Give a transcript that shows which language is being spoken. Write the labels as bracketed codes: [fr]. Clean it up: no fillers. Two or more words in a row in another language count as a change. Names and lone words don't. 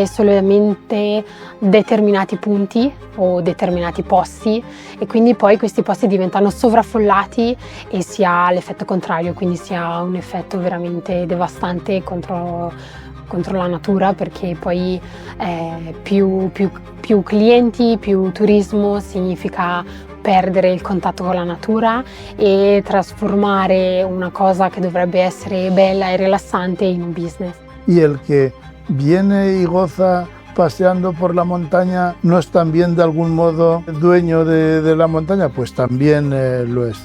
[it] solamente determinati punti o determinati posti, e quindi poi questi posti diventano sovraffollati e si ha l'effetto contrario, quindi si ha un effetto veramente devastante contro la natura, perché poi più clienti, più turismo significa perdere il contatto con la natura e trasformare una cosa che dovrebbe essere bella e rilassante in un business. [es] Y el que viene y goza paseando por la montaña no es también de algún modo dueño de la montaña, pues también lo es.